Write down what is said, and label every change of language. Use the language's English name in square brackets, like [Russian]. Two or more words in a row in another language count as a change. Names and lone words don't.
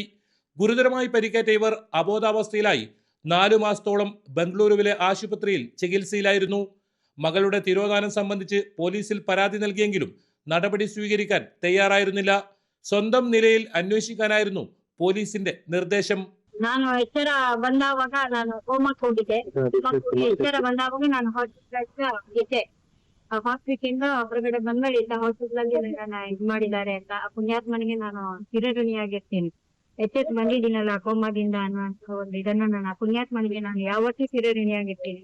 [Malayalam] ഗുരുതരമായി പരിക്കേറ്റ ഇവർ അബോധാവസ്ഥയിലായി 4 മാസത്തോളം ബംഗളൂരുവിലെ ആശുപത്രിയിൽ ചികിത്സയിലായിരുന്നു. മകളുടെ തിരോധാനം സംബന്ധിച്ച് പോലീസിൽ പരാതി നൽകിയെങ്കിലും നടപടി സ്വീകരിക്കാൻ തയ്യാറായിരുന്നില്ല. സ്വന്തം നിലയിൽ അന്വേഷിക്കാനായിരുന്നു പോലീസിന്റെ നിർദ്ദേശം. [Kannada] ನಾನು ಎಚ್ಚರ ಬಂದಾವಾಗ ನಾನು ಹೋಮಕ್ಕೆ ಹೋಗಿದ್ದೆ. ಎಚ್ಚರ ಬಂದಾವಾಗ ನಾನು ಹಾಸ್ಪಿಟಲ್ ಇದ್ದೆ. ಆ ಹಾಸ್ಪಿಟಲ್ ಹೊರಗಡೆ ಬಂದ್ಮೇಲೆ ಇಂತ ಹಾಸ್ಪಿಟಲ್ ಅಲ್ಲಿ ನನ್ನ ಇದ್ ಮಾಡಿದ್ದಾರೆ ಅಂತ ಆ ಪುಣ್ಯಾತ್ಮನಿಗೆ ನಾನು ಚಿರಋಣಿಯಾಗಿರ್ತೀನಿ. ಎಚ್ಚೆತ್ ಬಂದಿದ್ದೀನಲ್ಲ ಕೋಮಾದಿಂದ ಅನ್ನುವಂತ ಒಂದು ಇದನ್ನ ನಾನು ಆ ಪುಣ್ಯಾತ್ಮನಿಗೆ ನಾನು ಯಾವತ್ತೂ ಚಿರಋಣಿಯಾಗಿರ್ತೀನಿ.